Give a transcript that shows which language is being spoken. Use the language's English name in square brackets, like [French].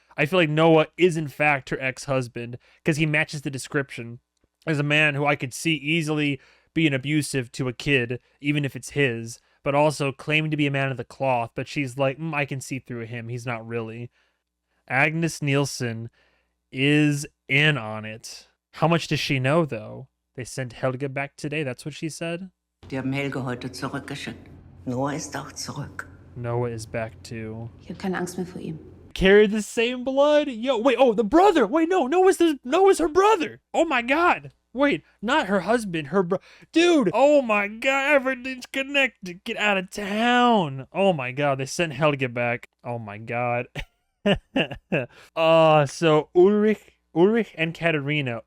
[English] I feel like Noah is in fact her ex-husband because he matches the description as a man who I could see easily being abusive to a kid, even if it's his, but also claiming to be a man of the cloth, but she's like, I can see through him. He's not really. Agnes Nielsen is in on it. How much does she know, though? They sent Helge back today, that's what she said? [German] Die haben Helge heute zurückgeschickt. Noah ist auch zurück. [English] Noah is back too. [German] Ich habe keine Angst mehr vor ihm. [English] Carry the same blood? Yo, wait, oh, the brother! Wait, no, Noah's her brother! Oh my god! Wait, not her husband, dude! Oh my god, everything's connected! Get out of town! Oh my god, they sent Helge back. Oh my god. So Ulrich and Katerina.